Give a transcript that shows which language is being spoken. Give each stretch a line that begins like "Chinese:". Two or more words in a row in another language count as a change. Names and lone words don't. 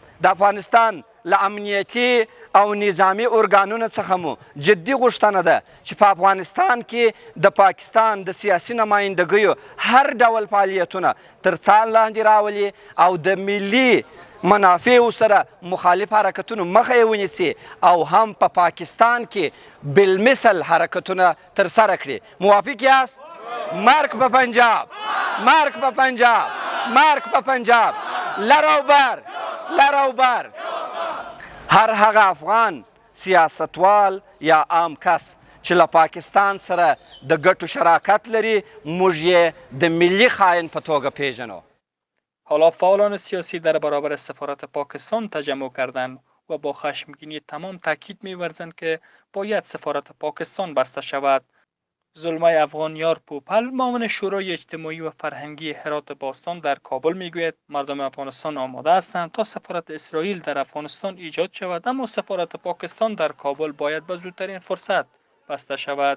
Pashto: د افغانستان له امنیتي او نظامي ارګانونو څخه مو جدي غوښتنه ده چې په افغانستان کې د پاکستان د سیاسي نمایندګیو هر ډول فعالیتونه تر څار لاندې راولي او د ملي منافعو سره مخالف حرکتونو مخه یې ونیسي او هم په پاکستان کې بالمثل حرکتونه ترسره کړي. موافق یاست؟
Persian: مرگ به پنجاب، مرگ به پنجاب، مرگ به پنجاب،
Pashto: لروبر لروبر. هر هغه افغان سیاستوال یا عام کس چې له پاکستان سره د ګټو شراکت لري موږ یې د ملي خاین په توګه پیژنو.
Persian: حالا فعالان سیاسی در برابر سفارت پاکستان تجمع کردند و با خشمگینی تمام تاکید می‌ورزند که باید سفارت پاکستان بسته شود. زلمه افغانیار پوپل معاون شورای اجتماعی و فرهنگی هرات باستان در کابل میگوید مردم افغانستان آماده هستند تا سفارت اسرائیل در افغانستان ایجاد شود، اما سفارت پاکستان در کابل باید به زودترین فرصت بسته شود.